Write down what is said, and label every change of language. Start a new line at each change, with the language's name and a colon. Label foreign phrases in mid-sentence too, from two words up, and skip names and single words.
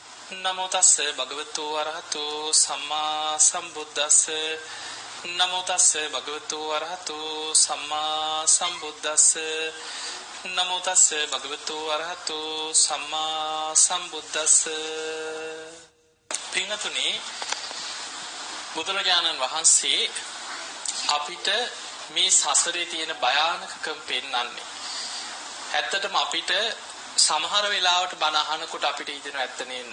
Pali: නමෝ තස්ස භගවතු වරහතු සම්මා සම්බුද්දස්ස නමෝ තස්ස භගවතු වරහතු සම්මා සම්බුද්දස්ස නමෝ තස්ස භගවතු වරහතු සම්මා සම්බුද්දස්ස.
Sinhala: පින්වතුනි, බුදුරජාණන් වහන්සේ අපිට මේ සසරේ තියෙන භයානකකම පෙන්වන්නේ. ඇත්තටම අපිට සමහර වෙලාවට බණ අහනකොට අපිට හිතෙන ඇත්ත නේන්න.